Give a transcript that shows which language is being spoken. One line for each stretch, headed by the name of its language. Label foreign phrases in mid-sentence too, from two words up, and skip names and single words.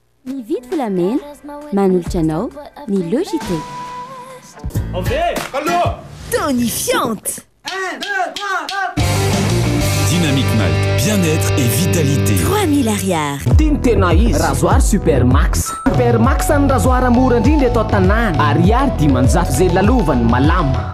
Malagasy: Mividy volamena manolotra anao ny Logité.
French: Tonifiante. 1, 2, 3, 4. Dynamique Malte, bien-être et vitalité.
Malagasy: 3000 ariary. Tiny tena izy rasoir Supermax. Supermax ny rasoir mora indrindra eto an-tanàna. Ariary dimanjato zay lalovany malama.